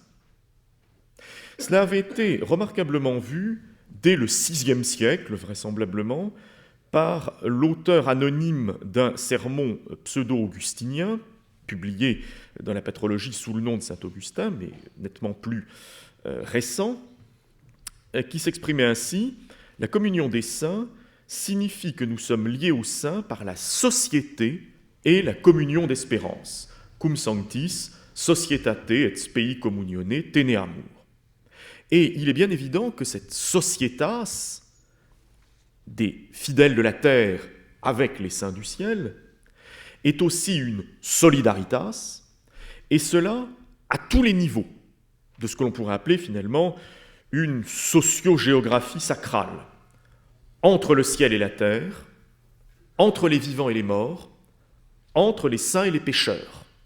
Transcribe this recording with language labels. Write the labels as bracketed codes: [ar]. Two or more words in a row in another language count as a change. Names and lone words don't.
[fr] Cela avait été remarquablement vu dès le VIe siècle, vraisemblablement, par l'auteur anonyme d'un sermon pseudo-augustinien, publié dans la Patrologie sous le nom de saint Augustin, mais nettement plus récent, qui s'exprimait ainsi « La communion des saints signifie que nous sommes liés aux saints par la société et la communion d'espérance. [la] Cum sanctis, societate et spei communione teneamur. [fr] » Et il est bien évident que cette societas des fidèles de la terre avec les saints du ciel est aussi une solidaritas, et cela à tous les niveaux de ce que l'on pourrait appeler finalement une socio-géographie sacrale, entre le ciel et la terre, entre les vivants et les morts, entre les saints et les pécheurs.